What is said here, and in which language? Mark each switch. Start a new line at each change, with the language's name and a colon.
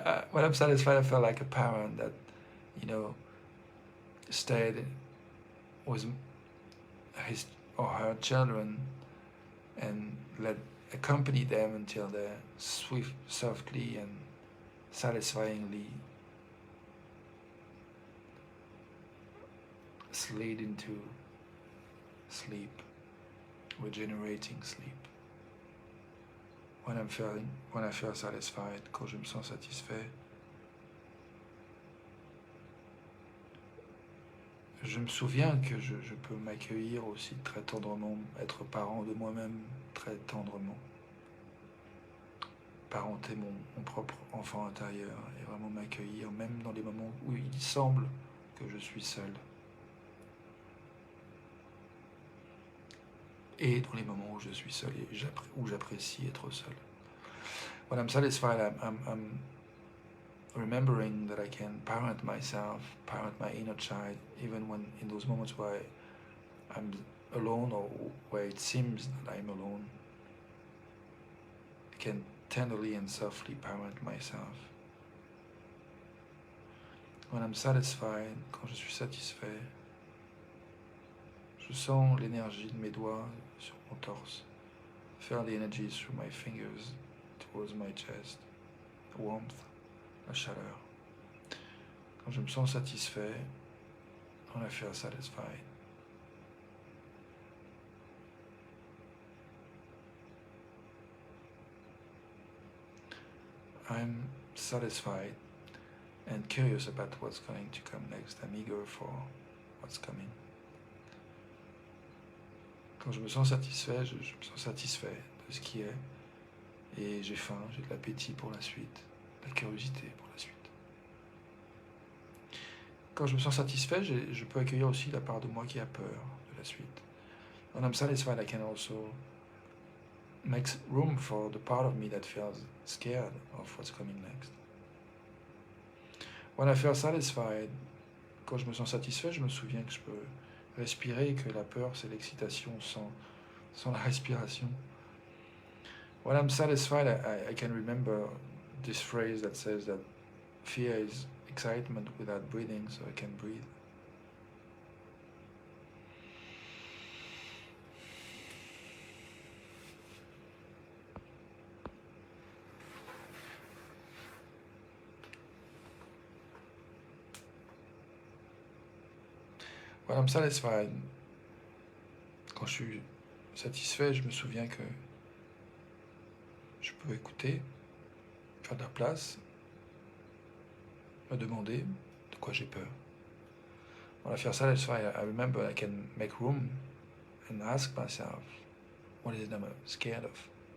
English: When I'm satisfied, I feel like a parent that, stayed with his or her children and accompany them until they softly and satisfyingly slid into sleep, regenerating sleep. When I feel satisfied,
French: quand je me sens satisfait, je me souviens que je peux m'accueillir aussi très tendrement, être parent de moi-même très tendrement, parenter mon propre enfant intérieur et vraiment m'accueillir, même dans les moments où il semble que je suis seul. Et dans les moments où je suis seul et où j'apprécie être seul.
English: When I'm satisfied, I'm remembering that I can parent myself, parent my inner child, even when in those moments where I'm alone or where it seems that I'm alone. I can tenderly and softly parent myself. When I'm satisfied,
French: quand je suis satisfait, je sens l'énergie de mes doigts sur mon torse.
English: Feel the energy through my fingers towards my chest. The warmth,
French: la chaleur. Quand je me sens satisfait,
English: when I feel satisfied, I'm satisfied and curious about what's going to come next. I'm eager for what's coming.
French: Quand je me sens satisfait, je me sens satisfait de ce qui est et j'ai faim, j'ai de l'appétit pour la suite, de la curiosité pour la suite. Quand je me sens satisfait, je peux accueillir aussi la part de moi qui a peur de la suite.
English: When I'm satisfied, I can also make room for the part of me that feels scared of what's coming next. When I feel satisfied,
French: quand je me sens satisfait, je me souviens que je peux respirer et que la peur, c'est l'excitation sans la respiration.
English: When I'm satisfied, I can remember this phrase that says that fear is excitement without breathing, so I can breathe. When I'm satisfied,
French: quand je suis satisfait, je me souviens que je peux écouter, faire de la place, me demander de quoi j'ai peur.
English: When I feel satisfied, I remember I can make room and ask myself, what is it I'm scared of?